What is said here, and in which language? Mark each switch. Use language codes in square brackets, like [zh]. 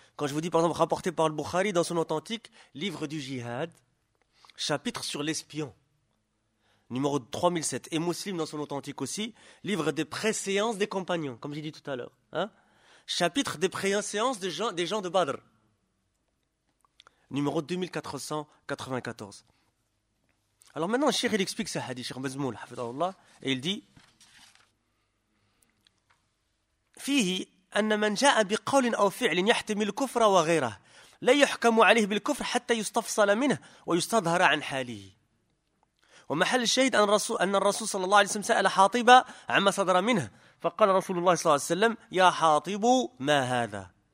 [fr] Quand je vous dis, par exemple, rapporté par al-Bukhari dans son authentique livre du jihad, chapitre sur l'espion, numéro 3007, et Muslim dans son authentique aussi, livre des préséances des compagnons, comme j'ai dit tout à l'heure. Hein? Chapitre des préséances des gens de Badr. Numéro 2494. Alors maintenant, Cheikh, il explique ce hadith, Cheikh Mazmoul, hafidhahullah, et il dit: [ar] فيه أن من جاء بقول أو فعل يحتمل الكفر وغيره لا يحكم عليه بالكفر حتى يستفصل منه ويستظهر عن حاله. ومحل الشاهد أن الرسول صلى الله عليه وسلم سأل حاطب عما صدر منه، فقال رسول الله صلى الله عليه وسلم: يا حاطب، ما هذا؟